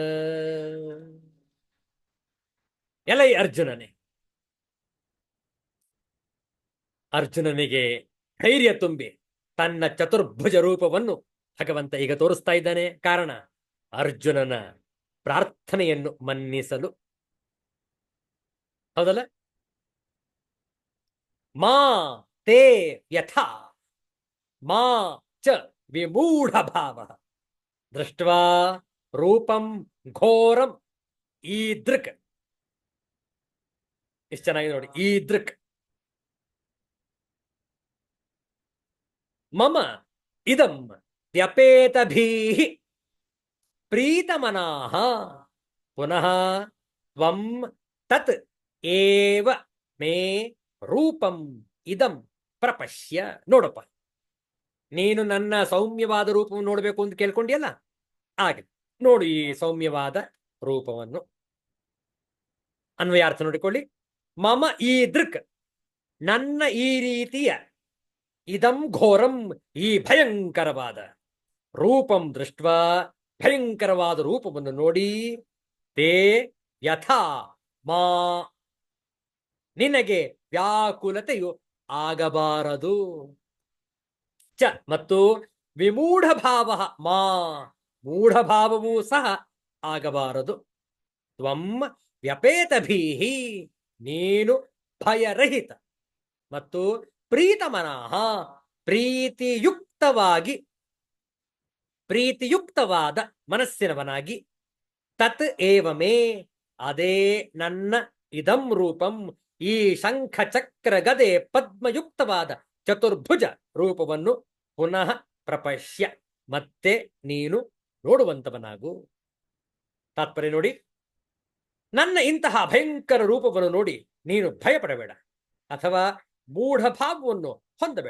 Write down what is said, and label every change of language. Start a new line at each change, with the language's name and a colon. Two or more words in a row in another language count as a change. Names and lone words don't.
Kannada: ಎಲೈ ಅರ್ಜುನನೇ, ಅರ್ಜುನನಿಗೆ ಧೈರ್ಯ ತುಂಬಿ ತನ್ನ ಚತುರ್ಭುಜ ರೂಪವನ್ನು ಭಗವಂತ ಈಗ ತೋರಿಸ್ತಾ ಇದ್ದಾನೆ. ಕಾರಣ ಅರ್ಜುನನ ಪ್ರಾರ್ಥನೆಯನ್ನು ಮನ್ನಿಸಲು, ಹೌದಲ್ಲ?
Sanskrit: ಮಾ ತೇ ಯಥಾ ಮಾ ಚ ವಿಮೂಢ ಭಾವ ದೃಷ್ಟ್ವಾ ರೂಪಂ ಘೋರಂ ಈದೃಕ್.
Kannada: ಇಷ್ಟು ಚೆನ್ನಾಗಿದೆ ನೋಡಿ.
Sanskrit: ಈದೃಕ್ ಮಮ ಇದಂ ವ್ಯಪೇತಭೀಃ ಪ್ರೀತಮನಾಃ ಪುನಃ ತ್ವಂ ತತ್ ಏವ ಮೇ ರೂಪಂ ಇದಂ ಪ್ರಪಶ್ಯ.
Kannada: ನೋಡಪ್ಪ, ನೀನು ನನ್ನ ಸೌಮ್ಯವಾದ ರೂಪವನ್ನು ನೋಡಬೇಕು ಅಂತ ಕೇಳ್ಕೊಂಡಿಯಲ್ಲ, ಹಾಗೆ ನೋಡು ಈ ಸೌಮ್ಯವಾದ ರೂಪವನ್ನು. ಅನ್ವಯಾರ್ಥ ನೋಡಿಕೊಳ್ಳಿ.
Sanskrit: ಮಮ ಈ ದೃಕ್,
Kannada: ನನ್ನ ಈ ರೀತಿಯ,
Sanskrit: ಇದಂ ಘೋರಂ,
Kannada: ಈ ಭಯಂಕರವಾದ
Sanskrit: ರೂಪಂ ದೃಷ್ಟ್ವಾ,
Kannada: ಭಯಂಕರವಾದ ರೂಪವನ್ನು ನೋಡಿ,
Sanskrit: ತೇ ಯಥಾ ಮಾ,
Kannada: ನಿನಗೆ ವ್ಯಾಕುಲತೆಯು ಆಗಬಾರದು. ಚ ಮತ್ತು
Sanskrit: ವಿಮೂಢ ಭಾವ ಮಾ,
Kannada: ಮೂಢಭಾವವೂ ಸಹ ಆಗಬಾರದು.
Sanskrit: ತ್ವಂ ವ್ಯಪೇತಭೀಃ,
Kannada: ನೀನು ಭಯರಹಿತ ಮತ್ತು ಪ್ರೀತಮನಃ, ಪ್ರೀತಿಯುಕ್ತವಾದ ಮನಸ್ಸಿನವನಾಗಿ,
Sanskrit: ತತ್ ಏವ ಮೇ,
Kannada: ಅದೇ ನನ್ನ
Sanskrit: ಇದಂ ರೂಪಂ,
Kannada: ಈ ಶಂಖ ಚಕ್ರ ಗದೆ ಪದ್ಮಯುಕ್ತವಾದ ಚತುರ್ಭುಜ ರೂಪವನ್ನು
Sanskrit: ಪುನಃ ಪ್ರಪಶ್ಯ,
Kannada: ಮತ್ತೆ ನೀನು ನೋಡುವಂತವನಾಗು. ತಾತ್ಪರ್ಯ ನೋಡಿ. ನನ್ನ ಇಂತಹ ಭಯಂಕರ ರೂಪವನ್ನು ನೋಡಿ ನೀನು ಭಯಪಡಬೇಡ ಅಥವಾ ಮೂಢಭಾವವನ್ನು ಹೊಂದಬೇಡ.